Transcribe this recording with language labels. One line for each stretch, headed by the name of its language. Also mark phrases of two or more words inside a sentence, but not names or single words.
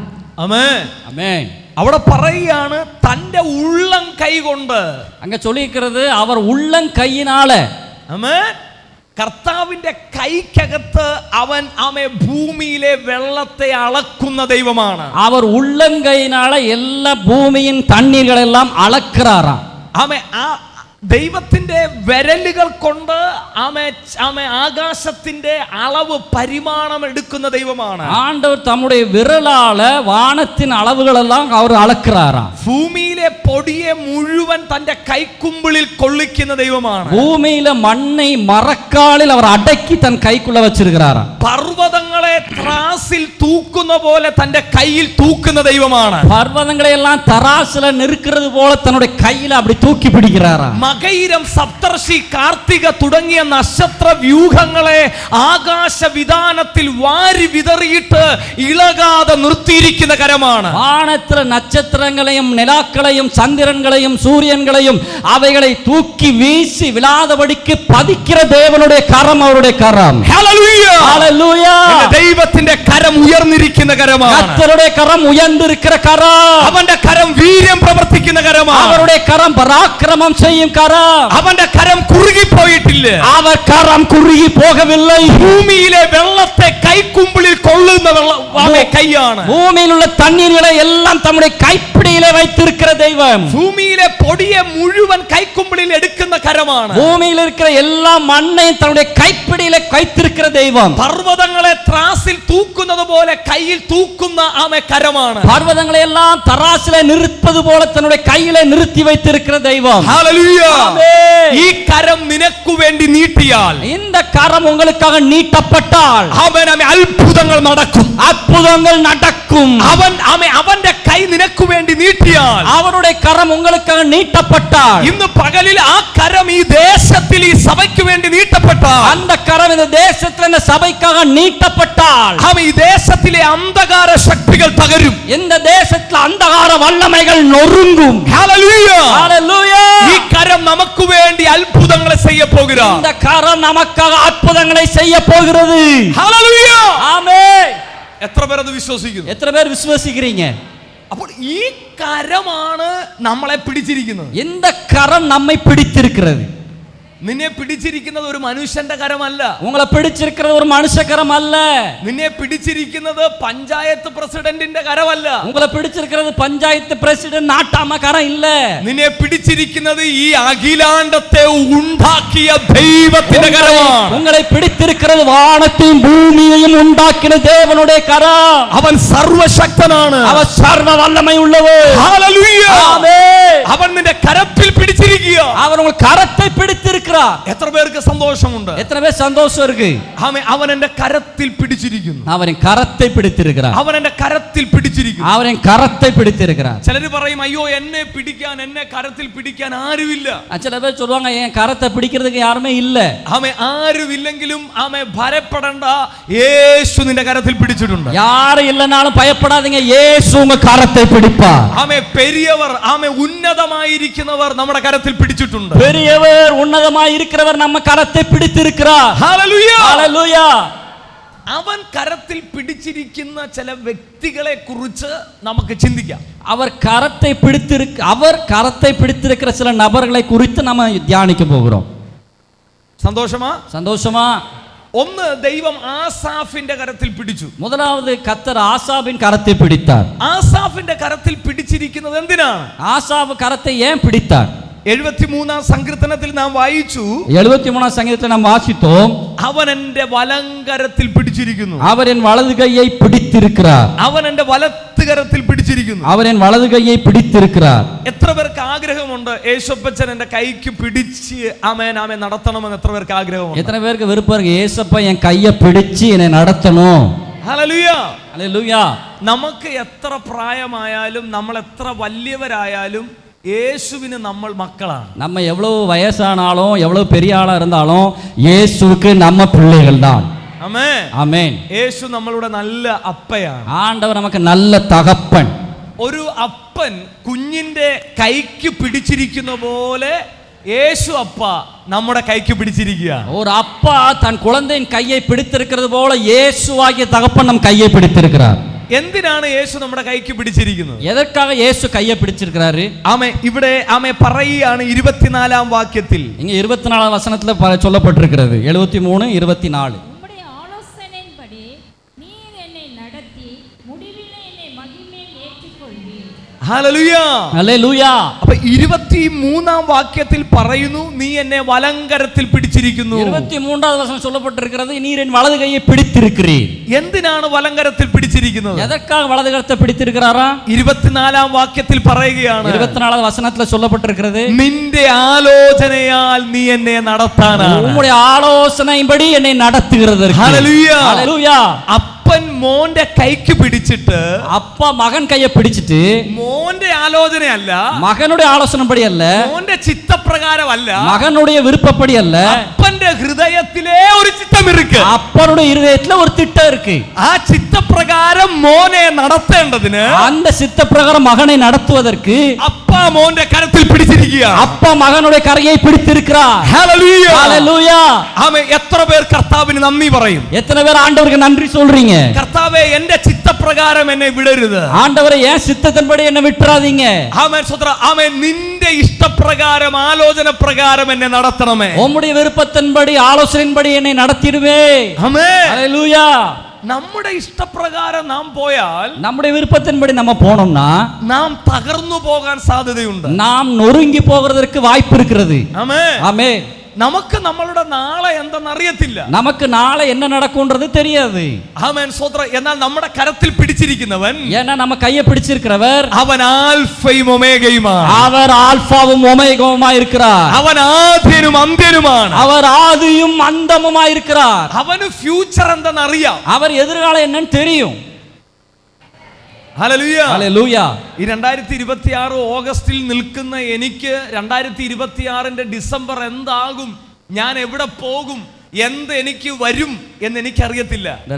Malayalam: ആമേൻ.
Tamil: ஆமென்.
Malayalam: അവിടെ പറയുകയാണ് തന്റെ ഉള്ളം കൈ കൊണ്ട്.
Tamil: அங்க சொல்லியிருக்கிறது அவர் உள்ளங்கையினால.
Malayalam: ആമേൻ. കർത്താവിന്റെ കൈക്കകത്ത് അവൻ ഭൂമിയിലെ വെള്ളത്തെ അളക്കുന്ന ദൈവമാണ്.
Tamil: அவர் உள்ளங்கையினால எல்லா பூமியின் தண்ணீர்கள் எல்லாம் அளக்கிறாராம்.
Malayalam: ദൈവത്തിന്റെ വിരലുകൾ കൊണ്ട് ആകാശത്തിന്റെ അളവ് പരിമാണം എടുക്കുന്ന ദൈവമാണ്.
Tamil: ஆண்டவர் தம்முடைய விரலால வானத்தின் அளவுகள் எல்லாம் அவர் அளக்கிறாராம்.
Malayalam: ഭൂമിയിലെ പൊടിയെ മുഴുവൻ തന്റെ കൈക്കുമ്പിളിൽ കൊള്ളിക്കുന്ന ദൈവമാണ്.
Tamil: பூமியில மண்ணை மரக்காலில் அவர் அடக்கி தன் கைக்குள்ள வச்சிருக்கிறாராம்.
Malayalam: പർവ്വതങ്ങളെ ത്രാസിൽ തൂക്കുന്ന പോലെ തന്റെ കയ്യിൽ തൂക്കുന്ന ദൈവമാണ്.
Tamil: பர்வதங்களை எல்லாம் தராசுல நிற்கிறது போல தன்னுடைய கையில அப்படி தூக்கி பிடிக்கிறாராம்.
Malayalam: മകയിരം, സപ്തർഷി, കാർത്തിക തുടങ്ങിയ നക്ഷത്ര വ്യൂഹങ്ങളെ ആകാശ വിധാനത്തിൽ വാരി വിതറിയിട്ട് ഇളകാതെ നിർത്തിയിരിക്കുന്ന കരമാണ്.
Tamil: வானத்துல நட்சத்திரங்களையும் நிலாக்களையும் சந்திரன்களையும் சூரியன்களையும் அவைகளை தூக்கி வீசி விழாதபடிக்கு பதிக்கிற தேவனுடைய கரம் அவருடைய கரம்.
Malayalam: ഹല്ലേലൂയ.
Tamil: ஹல்லேலூயா.
Malayalam: ദൈവത്തിന്റെ കരം ഉയർന്നിരിക്കുന്ന കരമാണ്.
Tamil: கர்த்தருடைய கரம் உயர்ந்திருக்கிற கரம்.
Malayalam: അവന്റെ കരം വീര്യം പ്രവർത്തിക്കുന്ന കരമാണ്.
Tamil: அவருடைய கரம் பராக்கிரமம் செய்யும் கரம்.
Malayalam: അവന്റെ കരം കുറുകി പോയിട്ടില്ല.
Tamil: அவர் கரம் குறுகி போகவில்லை.
Malayalam: ഭൂമിയിലെ വെള്ളത്തെ കൈക്കുമ്പിളിൽ കൊള്ളുന്ന കൈയാണ്.
Tamil: பூமியில் உள்ள தண்ணீர்களை எல்லாம் தம்முடைய கைப்பிடியிலே வைத்திருக்கிற தெய்வம்.
Malayalam: ഭൂമിയിലെ പൊടിയെ മുഴുവൻ കൈക്കുമ്പിളിൽ എടുക്കുന്ന കരമാണ്.
Tamil: பூமியில் இருக்கிற எல்லா மண்ணையும் தன்னுடைய கைப்பிடியிலே வைத்திருக்கிற தெய்வம்.
Malayalam: പർവ്വതങ്ങളെ ത്രാസിൽ തൂക്കുന്നത് പോലെ കയ്യിൽ തൂക്കുന്ന കരമാണ്.
Tamil: பர்வதங்களை எல்லாம் தராசிலே நிறுத்துவது போல தன்னுடைய கையிலே நிறுத்தி வைத்திருக்கிற தெய்வம்.
Malayalam: ഹല്ലേലൂയ.
Tamil: ஆமென்.
Malayalam: ഈ കരം നിനക്ക് വേണ്ടി നീട്ടിയാൽ,
Tamil: இந்த கரம் உங்களுக்காக நீட்டப்பட்டால்
Malayalam: അത്ഭുതങ്ങൾ നടക്കും.
Tamil: அற்புதங்கள் நடக்கும்.
Malayalam: അവന്റെ കൈ നിനക്ക് വേണ്ടി നീട്ടിയാൽ,
Tamil: அவருடைய கரம் உங்களுக்காக நீட்டப்பட்டால்,
Malayalam: ഇന്ന് പകലിൽ ആ കരം ഈ ദേശത്തിൽ ഈ സഭയ്ക്ക് വേണ്ടി നീട്ടപ്പെട്ടാൽ,
Tamil: அந்த கரம் கரம் இந்த தேசத்துல இந்த சபைக்காக நீட்டப்பட்டால்
Malayalam: ഈ ദേശത്തിലെ അന്ധകാര ശക്തികൾ തകരും.
Tamil: இந்த தேசத்துல அந்தகார வல்லமைகள் நொறுங்கும்.
Malayalam: ഹല്ലേലൂയ.
Tamil: ஹalleluya.
Malayalam: ഈ കരം നമുക്ക് വേണ്ടി അത്ഭുതങ്ങളെ ചെയ്യ പോകുகிறார்.
Tamil: இந்த கரம் நமக்காக அற்புதங்களை செய்ய போகிறது.
Malayalam: ഹല്ലേലൂയ.
Tamil: ஆமென்.
Malayalam: എത്ര പേർ അത് വിശ്വസിക്കുന്നു?
Tamil: எத்தனை பேர் விசுவாசிக்கிறீங்க?
Malayalam: അപ്പോൾ ഈ കരമാണ് നമ്മളെ പിടിച്ചിരിക്കുന്നത്.
Tamil: இந்த கரம் நம்மை பிடித்திருக்கிறது.
Malayalam: നിന്നെ പിടിച്ചിരിക്കുന്നത് ഒരു മനുഷ്യന്റെ കരമല്ല.
Tamil: உங்களை பிடிச்சிருக்கிறது ஒரு மனுஷ கரம் அல்ல.
Malayalam: നിന്നെ പിടിച്ചിരിക്കുന്നത് പഞ്ചായത്ത് പ്രസിഡന്റിന്റെ കരമല്ല.
Tamil: உங்களை பிடிச்சிருக்கிறது பஞ்சாயத்து பிரசிடென்ட் நாட்டாம கரம் இல்ல.
Malayalam: നിന്നെ പിടിച്ചിരിക്കുന്നത് ഈ അഖിലാണ്ടത്തെ ഉണ്ടാക്കിയ ദൈവത്തിന്റെ കരമാണ്.
Tamil: உங்களை പിടിച്ചിരിக்கிறது வானத்தையும் பூமியையும் உண்டாக்கின தேவனுடைய கரம்.
Malayalam: അവൻ സർവശക്തനാണ്.
Tamil: அவர் சர்வ வல்லமை உள்ளவர்.
Malayalam: ഹല്ലേലൂയ.
Tamil: ஆமென்.
Malayalam: അവൻ നിന്റെ കരത്തിൽ പിടിച്ചിരിക്കുക.
Tamil: அவர் உங்கள் கரத்தை பிடித்திருக்கிறார்.
Malayalam: എത്ര പേർക്ക് സന്തോഷമുണ്ട്?
Tamil: எத்தனை பேர் சந்தோஷம் இருக்கு?
Malayalam: അവൻ എന്റെ കരത്തിൽ പിടിച്ചിരിക്കുന്നു.
Tamil: அவரின் கரத்தை பிடித்திருக்கிறார்.
Malayalam: അവൻ എന്റെ കരത്തിൽ പിടിച്ചിരിക്കുന്നു.
Tamil: அவரின் கரத்தை பிடித்திருக்கிறார்.
Malayalam: ചിലര് പറയും, അയ്യോ എന്നെ കരത്തിൽ പിടിക്കാൻ ആരുമില്ല.
Tamil: சில பேர் சொல்லுவாங்க என் கரத்தை பிடிக்கிறதுக்கு யாருமே இல்ல.
Malayalam: ആരുമില്ലെങ്കിലും ഭയപ്പെടണ്ട, യേശു നിന്റെ കരത്തിൽ പിടിച്ചിട്ടുണ്ട്.
Tamil: யாரும் இல்லனாலும் பயப்படாதீங்க, இயேசு உங்க கரத்தை பிடிப்பார்.
Malayalam: പെരിയവർ ഉന്നതമായിരിക്കുന്നവർ നമ്മുടെ കരത്തിൽ പിടിച്ചിട്ടുണ്ട്.
Tamil: பெரியவர் உன்னதமாய் இருக்கிறவர் நம்ம கரத்தை பிடித்திருக்கிறார்.
Malayalam: ഹല്ലേലൂയ.
Tamil: ஹalleluya.
Malayalam: അവൻ കരത്തിൽ പിടിച്ചിരിക്കുന്ന ചില വ്യക്തികളെ കുറിച്ച് നമുക്ക് ചിന്തിക്കാം.
Tamil: அவர் கரத்தை பிடித்திருக்கிற சில நபர்களை குறித்து நம்ம தியானிக்க போகிறோம். சந்தோஷமா?
Malayalam: ഒന്ന്, ദൈവം ആസാഫിന്റെ കരത്തിൽ പിടിച്ചു.
Tamil: முதலாவது கர்த்தர் ஆசாபின் கரத்தை பிடித்தார்.
Malayalam: ആസാഫിന്റെ കരത്തിൽ പിടിച്ചിരിക്കുന്നത് എന്തിനാണ്?
Tamil: ஆசாப் கரத்தை ஏன் பிடித்தார்?
Malayalam: 73 സങ്കീർത്തനത്തിൽ നാം വായിച്ചു.
Tamil: 73 சங்கீதத்தில் நாம் வாசித்தோம்,
Malayalam: അവൻ എന്റെ വലങ്കരത്തിൽ പിടിച്ചിരിക്കുന്നു.
Tamil: அவர் என் வலது கையை பிடித்திருக்கிறார்.
Malayalam: അവൻ എന്റെ വലത്തുകരത്തിൽ പിടിച്ചിരിക്കുന്നു.
Tamil: அவர் என் வலது கையை பிடித்திருக்கிறார்.
Malayalam: എത്ര പേർക്ക് ആഗ്രഹമുണ്ട് യേശുപ്പച്ചൻ എന്റെ കൈക്ക് പിടിച്ച് ആമേൻ നടത്തണമെന്ന്? എത്ര പേർക്ക് ആഗ്രഹമുണ്ട്?
Tamil: எத்தனை பேருக்கு விருப்பம் இருக்கு ஏசப்பா என் கையை பிடிச்சு என்னை நடத்தணும்?
Malayalam: ഹല്ലേലൂയ.
Tamil: ஹalleluya.
Malayalam: നമുക്ക് എത്ര പ്രായമായാലും നമ്മൾ എത്ര വലിയവരായാലും യേശുവിന് നമ്മൾ മക്കളാണ്.
Tamil: நம்ம எவ்வளவு வயசானாலும் எவ்வளவு பெரிய ஆளா இருந்தாலும் இயேசுவுக்கு நம்ம பிள்ளைகள் தான்.
Malayalam: ആമേൻ.
Tamil: ஆமென்.
Malayalam: യേശു നമ്മളുടെ നല്ല അപ്പയാണ്.
Tamil: ஆண்டவர் நமக்கு நல்ல தகப்பன்.
Malayalam: ഒരു അപ്പൻ കുഞ്ഞിന്റെ കൈക്ക് പിടിച്ചിരിക്കുന്ന പോലെ യേശു അപ്പ നമ്മുടെ കൈക്ക് പിടിച്ചിരിക്കുക.
Tamil: ஒரு அப்பா தன் குழந்தையின் கையை பிடித்திருக்கிறது போல இயேசுவாகிய தகப்பன் நம் கையை பிடித்திருக்கிறார்.
Malayalam: എന്തിനാണ് യേശു നമ്മുടെ കൈക്ക് പിടിച്ചിരിക്കുന്നത്?
Tamil: எதற்காக இயேசு கையை பிடிச்சிருக்கிறாரு?
Malayalam: ഇവിടെ പറയുകയാണ് 24 വാക്യത്തിൽ.
Tamil: இங்க 24 வசனத்துல சொல்லப்பட்டிருக்கிறது. 73 24. உம்முடைய ஆலோசனையின்படி நீர் என்னை நடத்தி முடிவிலே என்னை மகிமையில் ஏற்றுக்கொள்வீர்.
Malayalam: ഹല്ലേലൂയ. ഹല്ലേലൂയ. അപ്പോൾ 23 വാക്യത്തിൽ പറയുന്നു, നീ എന്നെ വലങ്കരത്തിൽ പിടിച്ചിരിക്കുന്നു.
Tamil: 23வது வசனம் சொல்லப்பட்டிருக்கிறது, நீர் என் வலது கையை பிடித்திருக்கிறீர்.
Malayalam: എന്തിനാണ് വലങ്കരത്തിൽ പിടിച്ചിരിക്കുന്നത്?
Tamil: எதற்காக வலது கரத்தை பிடித்திருக்கிறாரா?
Malayalam: 24 വാക്യത്തിൽ പറയുകയാണ്,
Tamil: 24வது வசனத்துல சொல்லப்பட்டிருக்கிறது,
Malayalam: നിന്റെ ആലോചനയാൽ നീ എന്നെ നടത്താനാണ്.
Tamil: உம்முடைய ஆலோசனையின்படி என்னை நடத்துகிறதற்கு.
Malayalam: ഹല്ലേലൂയ. ഹല്ലേലൂയ. അപ്പൻ മോന്റെ കൈക്ക് പിടിച്ചിട്ട്,
Tamil: அப்பா மகன் கையை பிடிச்சிட்டு,
Malayalam: മോന്റെ ആലോചനയല്ല,
Tamil: மகனுடைய ஆலோசனைப்படி அல்ல,
Malayalam: മോന്റെ ചിത്തപ്രകാരമല്ല,
Tamil: மகனுடைய விருப்பப்படி அல்ல,
Malayalam: അപ്പന്റെ ഹൃദയത്തിലെ ഒരു ചിത്തം ഇருக்கு.
Tamil: அப்பனுடைய இருதயத்துல ஒரு திட்டம் இருக்கு.
Malayalam: ആ ചിത്തപ്രകാരം മോനെ നടത്തേണ്ടതിന്,
Tamil: அந்த சித்த பிரகாரம் மகனை நடத்துவதற்கு
Malayalam: അപ്പ മോന്റെ കരത്തിൽ പിടിച്ചിരിക്കുക.
Tamil: அப்பா மகனுடைய கரையை பிடித்திருக்கிறார்.
Malayalam: ഹല്ലേലൂയ.
Tamil: ஹalleluya.
Malayalam: ആമേൻ. എത്ര പേർ കർത്താവിന് നന്ദി പറയും?
Tamil: எத்தனை பேர் ஆண்டவருக்கு நன்றி சொல்றீங்க?
Malayalam: കർത്താവേ, എന്റെ ചിത്തപ്രകാരം എന്നെ വിടരുത്.
Tamil: ஆண்டவரே ஏன் சித்தத்தின்படி என்ன விட்டுறாதீங்க?
Malayalam: ആമേൻ. സ്വതന്ത്ര ആമേൻ. നിന്റെ ഇഷ്ടപ്രകാരം ആലോചന പ്രകാരം എന്നെ നടത്തണമേ.
Tamil: உம்முடைய விருப்பத்தின்படி ஆலோசனையின்படி என்னை நடத்திடுவே.
Malayalam: ആമേൻ.
Tamil: ஹalleluya.
Malayalam: നമ്മുടെ ഇഷ്ടപ്രകാരം നാം പോയാൽ,
Tamil: நம்முடைய விருப்பத்தின்படி நம்ம போனோம்னா
Malayalam: നാം തകർന്നു പോകാൻ സാധ്യതയുണ്ട്.
Tamil: நாம் நொறுங்கி போகிறதற்கு வாய்ப்பு இருக்கிறது.
Malayalam: ആമേൻ.
Tamil: ஆமென்.
Malayalam: നമുക്ക് നമ്മളുടെ നാളെ എന്തെന്നറിയത്തില്ല.
Tamil: நமக்கு நாளை என்ன நடக்கும்ன்றது தெரியாது.
Malayalam: ആമേൻ. സ്വതന്ത്ര. എന്നാൽ നമ്മുടെ കരത്തിൽ പിടിച്ചിരിക്കുന്നവൻ,
Tamil: ஏன்னா நம்ம கையை பிடிச்சிருக்கிறவர்,
Malayalam: അവൻ ആൽഫയും ഒമേഗയുമാണ്.
Tamil: அவர் ஆல்பாவும் ஒமேகாவுமா இருக்கிறார்.
Malayalam: അവൻ ആദ്യനും അന്ത്യനുമാണ്.
Tamil: அவர் ஆதியும் அந்தமுமா இருக்கிறார்.
Malayalam: അവന് ഫ്യൂച്ചർ എന്തെന്നറിയാം.
Tamil: அவர் எதிர்காலம் என்னன்னு தெரியும்.
Malayalam: ഹല്ലേലൂയ. ഹല്ലേലൂയ. ഈ 2026 ഓഗസ്റ്റിൽ നിൽക്കുന്ന എനിക്ക് 2026 ഡിസംബർ എന്താകും, ഞാൻ എവിടെ പോകും എന്ത് എനിക്ക് വരും എന്ന് എനിക്കറിയത്തില്ല.